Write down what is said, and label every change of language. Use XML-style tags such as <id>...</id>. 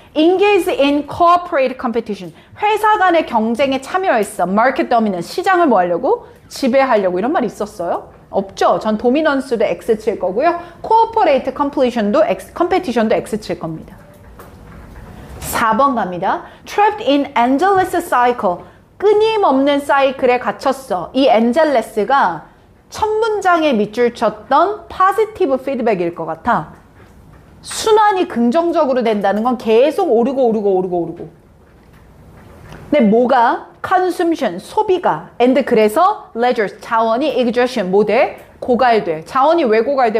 <en>Engage in cooperative competition.</en> <ko>회사 간의 경쟁에 참여했어. Market dominance. 시장을 뭐 하려고? 지배하려고. 이런 말이 있었어요? 없죠. 전 도미넌스도 X 칠 거고요. Cooperative competition도 X 칠 겁니다. 4번 갑니다.</ko> <en>Trapped in endless cycle.</en> <ko>끊임없는 사이클에 갇혔어. 이 endless가 첫 문장에 밑줄 쳤던 positive feedback일 것 같아. 순환이 긍정적으로 된다는 건 계속 오르고. 근데 뭐가? consumption, 소비가. and 그래서 leisure, 자원이 exertion, 뭐 돼? 고갈돼. 자원이 왜 고갈돼?</ko>